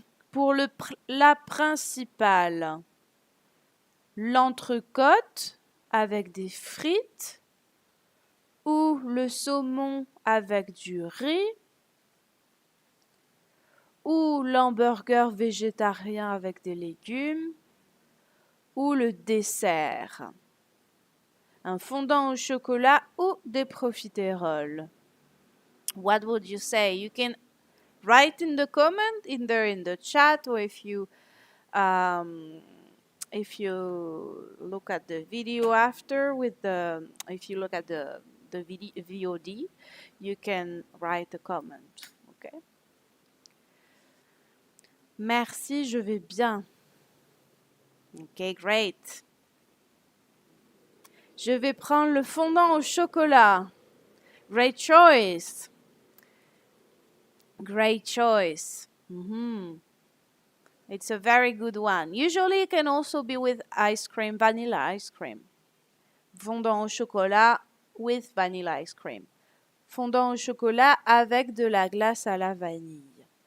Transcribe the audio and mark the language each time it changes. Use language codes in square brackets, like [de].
[fr] Pour le plat principal, l'entrecôte avec des frites ou le saumon avec du riz ou l'hamburger végétarien avec des légumes ou le dessert? Un fondant au chocolat ou des profiteroles? [en] What would you say? You can write in the comment, either in the chat, or if you look at the video after if you look at the video VOD, you can write a comment. Okay. [fr] Merci, je vais bien. [en] Okay, great. [fr] Je vais prendre le fondant au chocolat. [en] Great choice. Great choice. It's a very good one. Usually it can also be with ice cream, vanilla ice cream. [fr] Fondant au chocolat [en] with vanilla ice cream. [fr] Fondant au chocolat avec de la glace à la vanille.